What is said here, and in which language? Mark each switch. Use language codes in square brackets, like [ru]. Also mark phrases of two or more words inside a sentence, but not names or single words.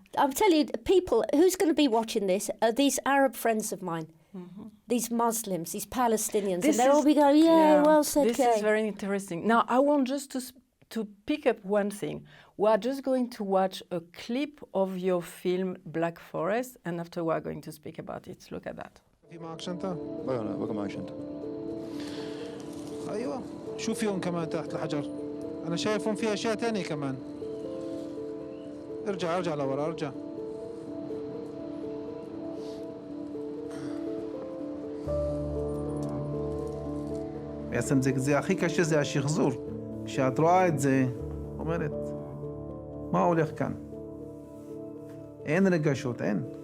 [en] I'm telling you, people, who's going to be watching this are these Arab friends of mine, these Muslims, these Palestinians, and they'll all be going, well said, This is very interesting. Now, I want just to pick up one thing. We are just going to watch a clip of your film Black Forest, and after we are going to speak about it. Look at that. [ar] في معك شنطة؟ لا بقى معي شنطة. أيوة. شو فيهم كمان تحت الحجر؟ أنا شايفهم في أشياء تانية كمان. ارجع لورا ارجع. [he] בעצם זה הכי קשה, זה השחזור. כשאת רואה את זה, אומרת, מה הולך כאן? אין רגשות, אין.